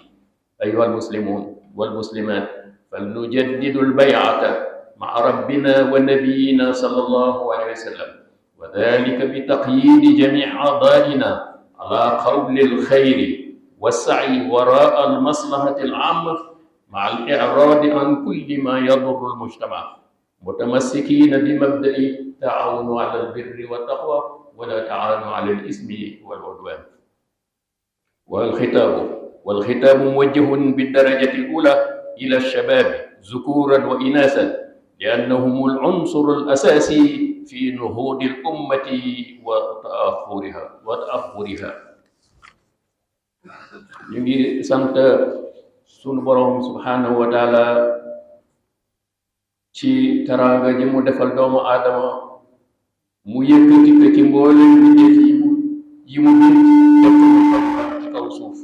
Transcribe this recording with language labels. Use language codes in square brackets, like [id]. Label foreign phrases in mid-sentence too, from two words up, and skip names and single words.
[ar] أيها المسلمون والمسلمات، فلنجدد البيعة مع ربنا ونبينا صلى الله عليه وسلم، وذلك بتقييد جميع أعضائنا على قول الخير والسعي وراء المصلحة العامة مع الإعراض عن كل ما يضر المجتمع متمسكين بمبدأ تعاونوا على البر والتقوى ولا تعاونوا على الإثم والعدوان. والختام موجه بالدرجة الأولى إلى الشباب ذكورا وإناثا لأنهم العنصر الأساسي في نهوض الأمة وتأخرها. [wo] ñu ngi sant sunu borom [ar] سبحانه وتعالى [wo] ci teraanga ji mu defal doomu aadama mu yëkkati ko ci mboolem mbindeef yi mu bind def ko mu xam ci kaw suuf.